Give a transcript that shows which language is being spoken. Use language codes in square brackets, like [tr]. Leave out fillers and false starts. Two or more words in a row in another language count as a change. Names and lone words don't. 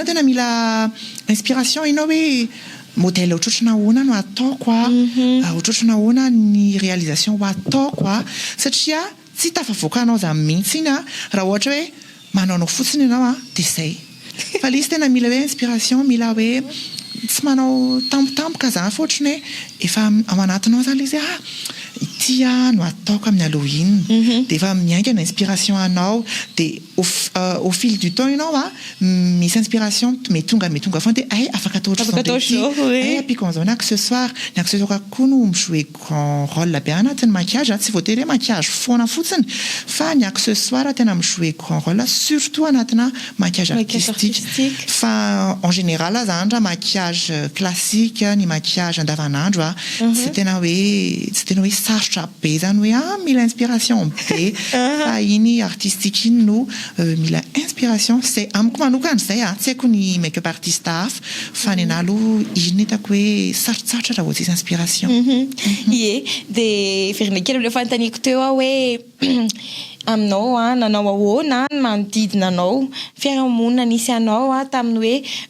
[mg] tena mila inspiration inao hoe modèle ohatrotrana ahoana no ataoko ohatrotrana ahoana ny réalisation ho ataoko satria tsy tafavoaka anao zany mihitsy iny raha ohatra hoe manao fotsiny ianao dia izay fa le izy tena mila hoe inspiration mila hoe tsy manao tampotampoka zany fa ohatrany hoe efa ao anatinao zany le izy ity no ataoko amin'ny Halloween dia efa miaingana inspiration anao dia [fr] au fil du temps [mg] ianao misy inspiration tonga foana dia afaka atao ohatr'izao apiko an'izao ny accessoire koa no mijouer [fr] grand rôle [mg] be anatin'ny maquillage tsy voatery hoe maquillage foana fotsiny fa ny accessoire tena mijouer [fr] grand rôle [mg] surtout anatina [fr] maquillage artistique [mg] fa [fr] en général [mg] zany raha [fr] maquillage classique [mg] ny maquillage andavanandro tsy tena hoe sarotra be zany hoe mila inspiration be fa iny artistique iny no mila inspiration c'est amiko manokana zay tsy haiko ny make-up artiste hafa fa ny anahy aloha iny hitako hoe sarotsarotra raha vao tsisy inspiration ie dia verina kely le fantaniko teo hoe aminao nanao ahoana manodidina anao fiarahamonina nisy anao tamin'ny